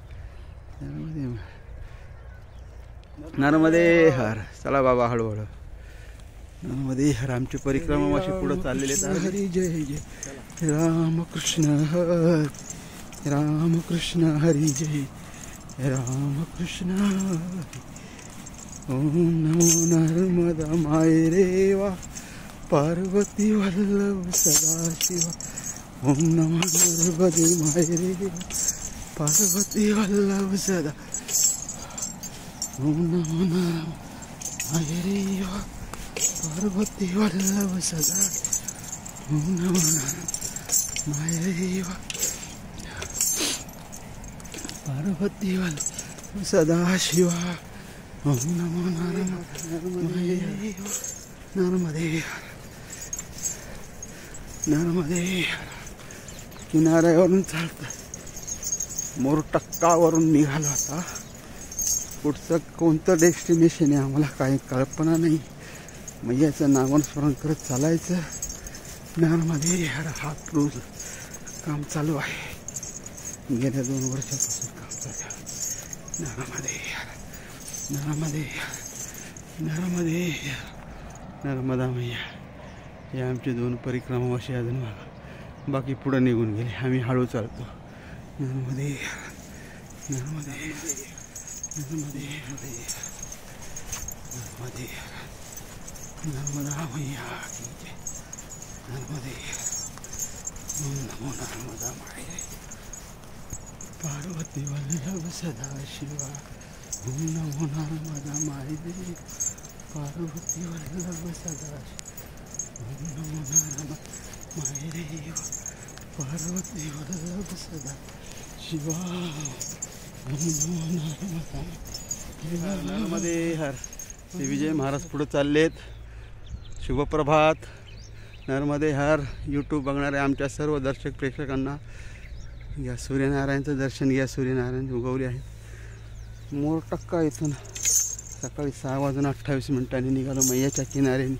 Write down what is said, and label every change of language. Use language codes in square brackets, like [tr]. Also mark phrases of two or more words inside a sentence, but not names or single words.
[mr] नर्मदे हर. चला बाबा हळूहळू. नर्मदे हर. आमची परिक्रमा अशी पुढे चाललेले. हरी जय जय रामकृष्ण हर रामकृष्ण हरी जय रामकृष्ण हरी. ओम नमो नर्मदा माय रेवा पार्वती वल्लभ सदाशिवा. ओम नमो नर्मदे माय रेवा पार्वती वल्लभ सदा. ओम नमो माय रेवा पार्वती वल्लभ सदा. ओम नमो माय रेवा पार्वती वल्लभ सदाशिवा. ओम नमो नर्मदे नर्मदे नर्मदे. किनाऱ्यावरून चालतं. मोरटक्कावरून निघालो आता. पुढचं कोणतं डेस्टिनेशन आहे आम्हाला काही कल्पना नाही. मैयाचं नामस्मरण करत चालायचं. नर्मदे हर. हा पूल काम चालू आहे. गेल्या 2 वर्षापासून काम चालू आहे. नर्मदे हर नर्मदे नर्मदे नर्मदा मैया. हे आमचे 2 परिक्रमा असे अजून मागा. बाकी पुढे निघून गेले. आम्ही हळू चालतो. नर्मदे नर्मदे नर्मदे नर्मदे नर्मदा [hi] मैया की जय. [mr] नर्मदे ओम नमो नर्मदा माय पार्वती वल्लभ सदाशिवा. ओम नमो नर्मदा माय देवी पार्वती वल्लभ सदाशिवा. ओम नमो नर्मदा माय देवी पार्वती वल्लभ सदाशिवा. ओम नमो नर्मदा नर्मदे हर. श्री विजय महाराज पुढे चाललेत. शुभप्रभात. नर्मदे हर. यूट्यूब बघणाऱ्या आमच्या सर्व दर्शक प्रेक्षकांना या सूर्यनारायणचं दर्शन घ्या. सूर्यनारायण उगवले आहे. मोरटक्का इथून सकाळी 6:28 निघालो मैयाच्या किनाऱ्याने.